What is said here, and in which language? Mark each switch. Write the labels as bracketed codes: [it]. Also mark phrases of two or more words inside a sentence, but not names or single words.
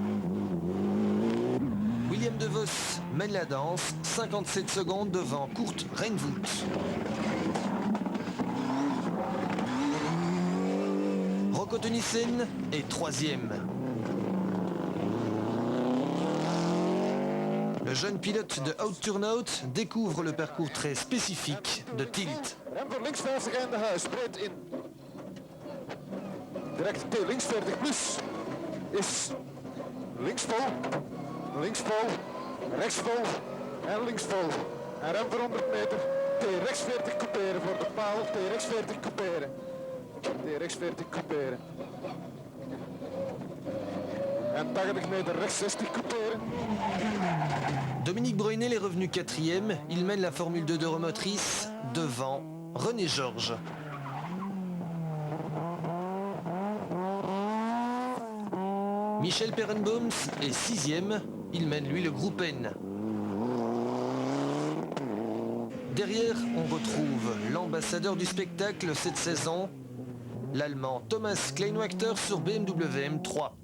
[fr] William De Vos mène la danse, 57 secondes devant Kurt Reinvoet. Rocco Tunissen est troisième. Le jeune pilote de Out Turnout découvre le parcours très spécifique de Tielt. [nl] Rem voor links 50 en de huis, breed in. Direct T, links 40 plus is linksvol, rechtsvol en linksvol. En rem voor 100 meter, T rechts 40 couperen voor de paal, T rechts 40 couperen. T rechts 40 couperen. En 80 meter rechts 60 couperen. [fr] Dominique Bruynel est revenu quatrième. Il mène la Formule 2 de remotrice devant René Georges. Michel Perenboom est sixième. Il mène lui le groupe N. Derrière, on retrouve l'ambassadeur du spectacle cette saison, l'Allemand Thomas Kleinwachter sur BMW M3.